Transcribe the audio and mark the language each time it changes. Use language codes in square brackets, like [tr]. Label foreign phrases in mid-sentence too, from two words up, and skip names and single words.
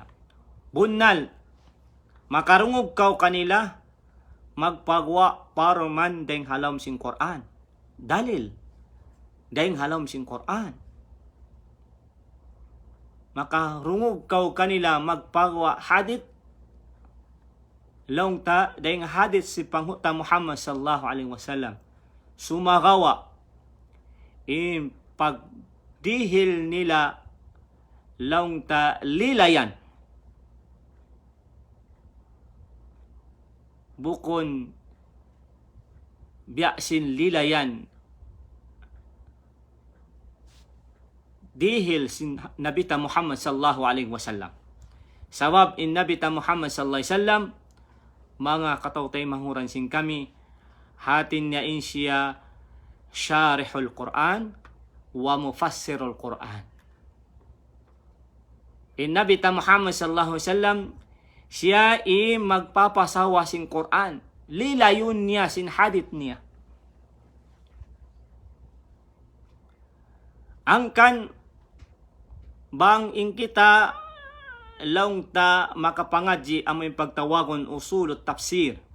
[tsg] Bunnal, makarungog kaw kanila, magpagwa para man deng halom sin Quran. Dalil, deng halom sin Quran. Makarungog kaw kanila, magpagwa hadith, long ta deng hadith si panghuta Muhammad [ar] صلى الله عليه وسلم. [tsg] Sumagawa, pagdihil nila, long ta lilayan. Bukon biyasin lilayan dihil sin nabita Muhammad [ar] صلى الله عليه وسلم. [tsg] Sawab in nabita Muhammad [ar] صلى الله عليه وسلم, [tsg] mga katawtay mahuran sin kami, hatin niya in siya [ar] شارح القرآن ومفسر القرآن. [tsg] In nabita Muhammad [ar] صلى الله عليه وسلم, [tsg] siya magpapasawa sin Quran. Lilayon niya sin hadith niya. Angkan bang in kita long ta makapangadji amoy pagtawagon [ar] أصول التفسير.